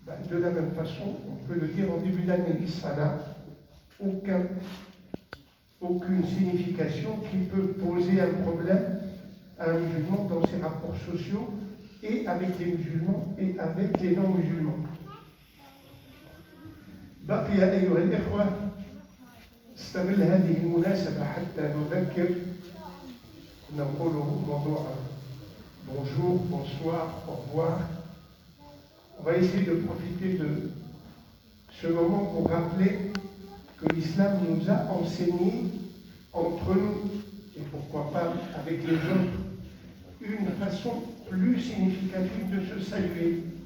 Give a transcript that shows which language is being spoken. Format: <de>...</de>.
<fr>De la même façon, on peut le dire en début d'année. Ça n'a aucune signification qui peut poser un problème à un musulman dans ses rapports sociaux et avec les musulmans et avec les non-musulmans.</fr> <ar>بقي أيها الإخوة استغل هذه المناسبة حتى نذكر، نقول موضوع</ar> <fr>bonjour, bonsoir, au revoir. On va essayer de profiter de ce moment pour rappeler que l'islam nous a enseigné entre nous, et pourquoi pas avec les autres, une façon plus significative de se saluer.</fr>